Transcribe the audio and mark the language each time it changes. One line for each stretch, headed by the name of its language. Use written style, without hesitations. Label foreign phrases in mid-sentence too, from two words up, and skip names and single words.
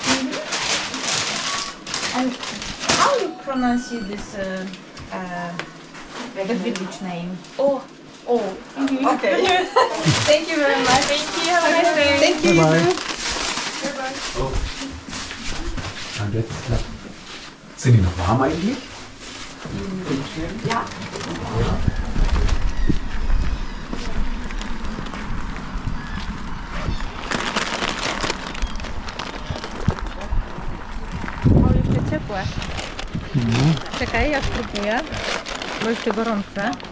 English: And how you pronounce this the village name? Oh, okay. Thank you very much. Thank you. Have a nice day. Thank you. Bye-bye.
German: Und jetzt, sind die noch warm eigentlich? Ja.
Polish: O, jeszcze ciepłe. Czekaj, ja spróbuję, bo jeszcze gorące.